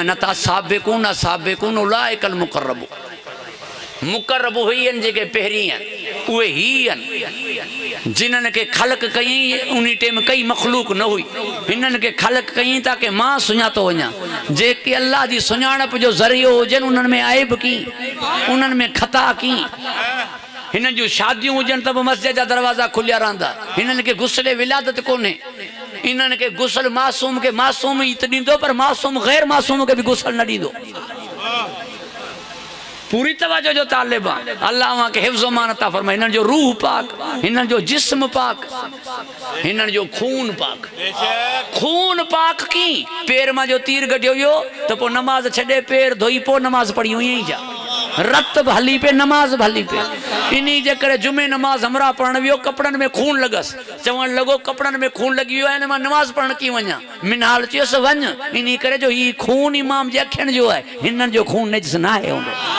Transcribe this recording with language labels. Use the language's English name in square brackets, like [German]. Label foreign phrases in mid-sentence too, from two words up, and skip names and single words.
[Sindhi] न त [Arabic] سابقون أولئك المقربون, [Sindhi] मुक़र्रब हुई आहिनि जेके पहिरीं आहिनि। उहे ही आहिनि जिन्हनि खे ख़लक़ कयईं उन टाइम कई मख़लूक न हुई हिननि खे ख़लक़ कयईं ताकी मां सुञातो वञा जेके अल्लाह जी सुञाणप जो ज़रियो हुजनि उन्हनि में आइब की उन्हनि में ख़ता की हिननि जूं शादियूं हुजनि त बि मस्जिद जा दरवाज़ा खुलिया रहंदा हिननि खे गुस्ल विलादत कोन्हे इन्हनि खे गुस्ल मासूम खे मासूम ई त ॾींदो पर मासूम गैर मासूम खे बि गुस्ल न ॾींदो पूरी तवज्जो जो तालिब आहे अल्लाह वहां के हिफ्ज़ अमान अता फरमाए हिननि जो रूह पाक हिननि जो जिस्म पाक हिननि जो खून पाक की पेर मां जो तीर गडियो हुयो त पोइ नमाज़ छॾे पेर धोई पोइ नमाज़ पढ़ी ईअं ई जा रत बि हली पे नमाज़ बि हली पे इन्ही जे करे जुमे नमाज़ हमरा पढ़ण वियो कपड़नि में खून लॻसि चवणु लॻो कपड़नि में खून लॻी वियो आहे मां नमाज़ पढ़ण कीअं वञा मिनाल चयुसि वञ इन करे जो ही खून इमाम जे अखियुनि जो आहे हिननि जो खून नजिस न आहे हूंदो